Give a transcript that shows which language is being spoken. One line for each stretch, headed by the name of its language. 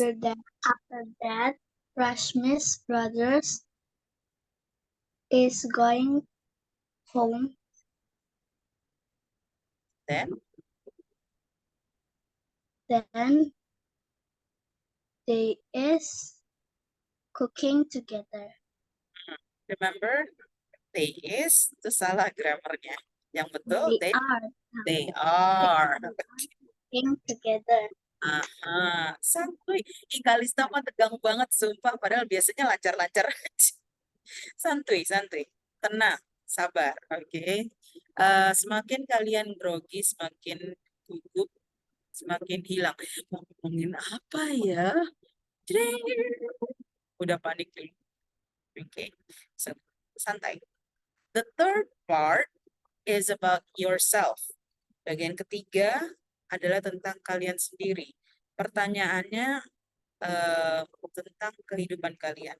English: after that, Rashmi's brothers is going home. Then they is cooking together. remember, they is
Indonesian: itu salah grammarnya. Yang betul,
English: they are. Cooking together.
Indonesian: Aha, santuy. Ih, Kalista mah tegang banget, sumpah. Padahal biasanya lancar-lancar aja. Santuy, santuy. Tenang, sabar, oke. Semakin kalian grogi, semakin gugup, semakin hilang. Mau ngomongin apa ya? Jreng. Udah panik dulu. Oke, santai.
English: The third part is about yourself.
Indonesian: Bagian ketiga adalah tentang kalian sendiri. Pertanyaannya tentang kehidupan kalian.